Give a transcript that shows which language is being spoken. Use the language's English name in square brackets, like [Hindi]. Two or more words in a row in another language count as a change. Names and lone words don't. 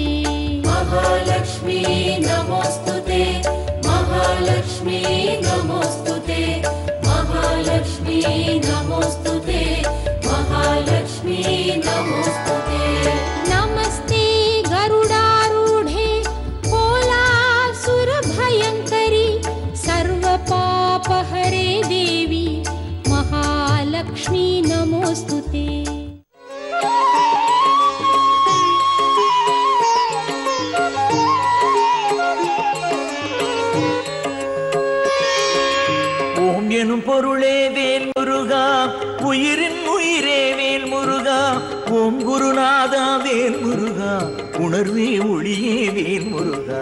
[Sanskrit] महालक्ष्मी नमोऽस्तुते महालक्ष्मी नमोऽस्तुते महालक्ष्मी नमोऽस्तुते महालक्ष्मी नमोऽस्तुते नमस्ते गरुडारूढे कोलासुरभयङ्करि सर्वपापहरे देवी महालक्ष्मी नमोऽस्तुते [Tamil] ஓம் எனும் பொருளே வேல் முருகா உயிரின் உயிரே வேல் முருகா ஓம் குருநாதா வேல் முருகா உணர்வே ஒளியே வேல் முருகா